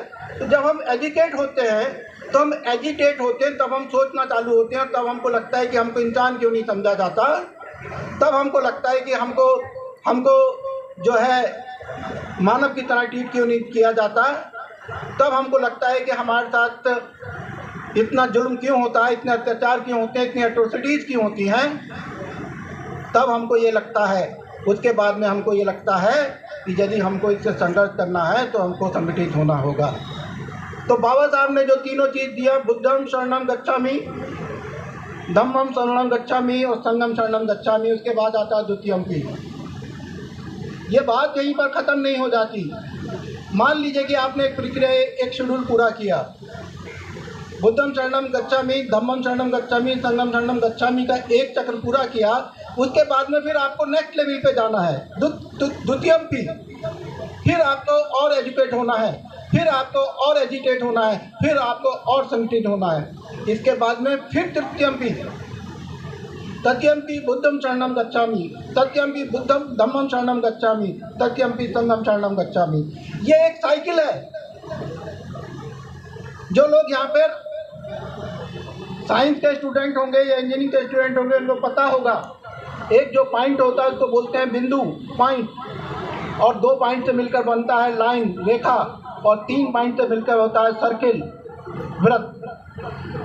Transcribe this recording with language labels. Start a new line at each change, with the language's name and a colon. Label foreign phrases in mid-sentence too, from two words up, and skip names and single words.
Hindi: तो जब हम एजुकेट होते हैं तो हम एजिटेट होते हैं, तब हम सोचना चालू होते हैं, तब हमको लगता है कि हमको इंसान क्यों नहीं समझा जाता, तब हमको लगता है कि हमको जो है मानव की तरह ट्रीट क्यों नहीं किया जाता, तब हमको लगता है कि हमारे साथ इतना जुल्म क्यों होता है, इतने अत्याचार क्यों होते हैं, इतनी एट्रोसिटीज़ क्यों होती हैं, तब हमको ये लगता है। उसके बाद में हमको ये लगता है कि यदि हमको इससे संघर्ष करना है तो हमको संगठित होना होगा। तो बाबा साहब ने जो तीनों चीज़ दिया,
Pali: बुद्धम शरणम गच्छामि, धम्मम शरणम गच्छामि और संघम शरणम गच्छामि,
Hindi: उसके बाद आता है द्वितीयम्पि। ये बात यहीं पर ख़त्म नहीं हो जाती। मान लीजिए कि आपने एक प्रक्रिया, एक शेड्यूल पूरा किया,
Pali: बुद्धम शरणम गच्छामि, धम्मम शरणम गच्छामि, संघम शरणम गच्छामि
Hindi: का एक चक्र पूरा किया। उसके बाद में फिर आपको
English: next level
Hindi: पे जाना है, द्वितीयम्पि। फिर आपको और एजुकेट होना है, फिर आपको और एजिटेट होना है, फिर आपको और संगठित होना है। इसके बाद में फिर
Pali: तृतीयम्पि, तृतीयम्पि बुद्धम शरणम गच्छामि, तृतीयम्पि बुद्धम धम्मम शरणम गच्छामि, तृतीयम्पि संघम शरणम गच्छामि।
Hindi: ये एक साइकिल है। जो लोग यहाँ पर साइंस के स्टूडेंट होंगे या इंजीनियरिंग के स्टूडेंट होंगे, उनको पता होगा, एक जो पॉइंट होता है उसको बोलते हैं बिंदु, पॉइंट, और 2 पॉइंट से मिलकर बनता है लाइन, रेखा, और 3 पॉइंट से मिलकर होता है सर्किल, वृत्त।